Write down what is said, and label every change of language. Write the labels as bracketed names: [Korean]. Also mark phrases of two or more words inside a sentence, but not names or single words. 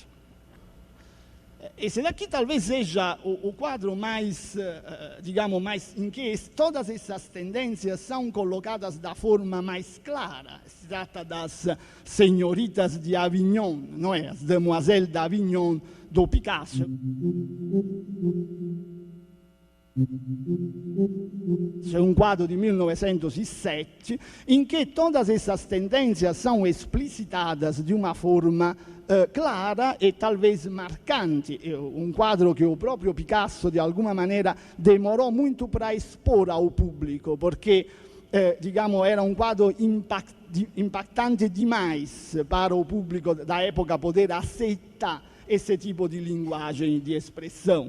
[Portuguese] Esse daqui talvez seja o quadro mais, digamos, em que todas essas tendências são colocadas da forma mais clara. Se trata das senhoritas de Avignon, não é? As Demoiselles d'Avignon do Picasso. [Italian] C'è un quadro di 1907 in che [Portuguese] todas essas tendências são explicitadas de uma forma clara e talvez marcante. Um quadro que o próprio Picasso, de alguma maneira, demorou muito para expor ao público, porque, digamos, era um quadro impactante demais para o público da época poder aceitar esse tipo de linguagem e de expressão.